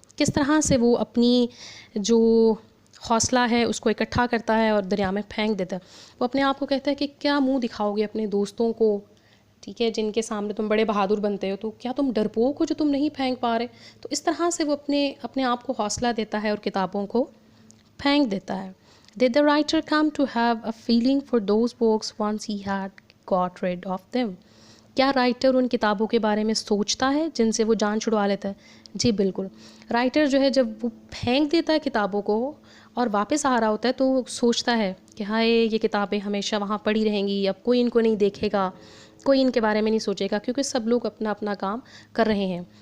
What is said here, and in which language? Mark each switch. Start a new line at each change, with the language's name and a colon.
Hindi: किस तरह से वो अपनी जो हौसला है उसको इकट्ठा करता है और दरिया में फेंक देता है। वो अपने आप को कहता है कि क्या मुंह दिखाओगे अपने दोस्तों को, ठीक है, जिनके सामने तुम बड़े बहादुर बनते हो, तो क्या तुम डरपोक हो जो तुम नहीं फेंक पा रहे? तो इस तरह से वो अपने अपने आप को हौसला देता है और किताबों को फेंक देता है।
English: Did the writer come to have a feeling for those books once he had got rid of them?
Hindi: क्या राइटर उन किताबों के बारे में सोचता है जिनसे वो जान छुड़वा लेता है? जी बिल्कुल। राइटर जो है जब वो फेंक देता है किताबों को और वापस आ रहा होता है तो वो सोचता है कि हाय ये किताबें हमेशा वहाँ पड़ी रहेंगी, अब कोई इनको नहीं देखेगा, कोई इनके बारे में नहीं सोचेगा क्योंकि सब लोग अपना अपना काम कर रहे हैं।